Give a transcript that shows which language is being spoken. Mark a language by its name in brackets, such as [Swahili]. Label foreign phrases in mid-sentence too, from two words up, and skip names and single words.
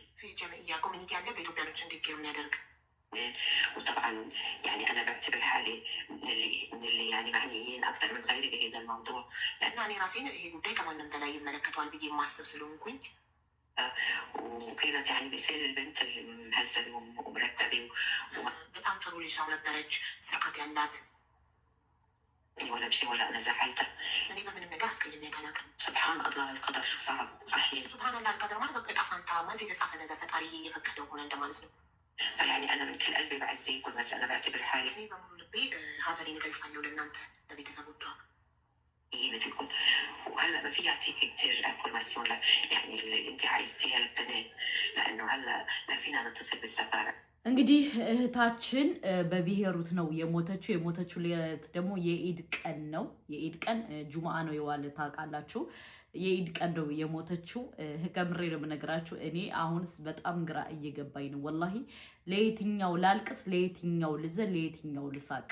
[Arabic] في جمعيه [Amharic] ኮሚኒቲ አለ በኢትዮጵያኖች እንዲገሩ የሚያደርግ። [Arabic] وطبعا يعني انا بعتبر حالي من اللي يعني معنيين اكثر من غيري بهذا الموضوع. [Amharic] لان እኔ ራሴን ይሄ ጉዳይ ከማንም በላይ ይመለከተዋል ብዬ የማስብ ስለሆንኩኝ [Arabic] وكانت يعني مثال البنت المهذبه ومرتبه [Amharic] በጣም ጥሩ ልጅ ሰው ነበረች፣ ስርዓት ያላት። [Arabic] ولا بشيء ولا انا زعلتها. [Amharic] እኔ በምንም ነገር አስቀይሜያት አላውቅም። [Arabic] سبحان الله القدر شو صعب احيانا. سبحان الله القدر [Amharic] ማለት በቃ ዕጣ ፈንታ ማለት የተጻፈ ነገር ፈጣሪ እየፈቀደው ሆነ እንደማለት ነው። [Arabic] يعني انا من كل قلبي بعزيكم بس انا بعتبر حالي [Amharic] እኔ በሙሉ ልቤ ሀዘኔን እገልጻለሁ ለእናንተ ለቤተሰቦቿ። [Arabic] مثلكم. وهلا ما في يعطيك كثير انفورماسيون يعني اللي انت عايزتيها للبنات لانه هلا لا فينا نتصل بالسفاره. [Amharic] እንግዲህ እህታችን በብሔሩት ነው የሞተችው። የሞተችው ደግሞ የኢድ ቀን ነው። የኢድ ቀን ጁምአ ነው የዋለ ታውቃላችሁ። የኢድ ቀን ነው የሞተችው። ከምሬ ነው የምነግራችሁ። እኔ አሁንስ በጣም ግራ እየገባኝ ነው ወላሂ። ለየትኛው ላልቅስ፣ ለየትኛው ልዘን፣ ለየትኛው ልሳቅ?